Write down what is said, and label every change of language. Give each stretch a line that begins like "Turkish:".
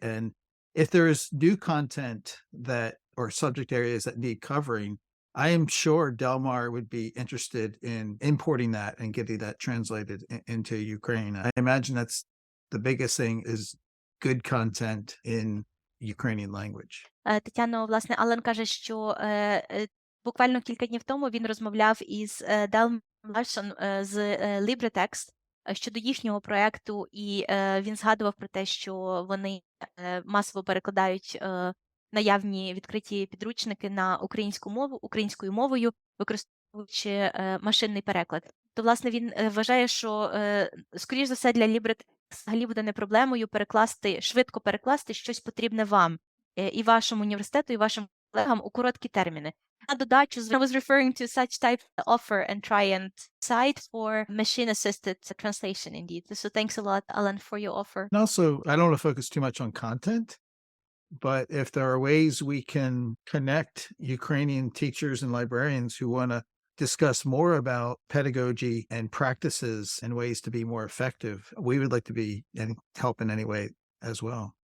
English: And if there's new content that or subject areas that need covering, I am sure Delmar would be interested in importing that and getting that translated into Ukraine. I imagine that's the biggest thing is good content in Ukrainian language.
Ukrainian: Тетяно, власне, Алан каже, що буквально кілька днів тому він розмовляв із Делмаром Ларсон з LibreText щодо їхнього проєкту, і він згадував про те, що вони масово перекладають наявні відкриті підручники на українську мову, українською мовою, використовуючи машинний переклад. То, власне, він вважає, що, скоріш за все, для LibreText взагалі буде не проблемою швидко перекласти щось потрібне вам, і вашому університету, і вашим колегам у короткі терміни. На додачу,
English: I was referring to such type of offer and try and cite for machine-assisted translation indeed. So thanks a lot, Alan, for your offer. And also, I don't want to focus too much on content, but if there are ways we can connect Ukrainian teachers and librarians who want to discuss more about pedagogy and practices and ways to be more effective, we would like to be and help in any way as well.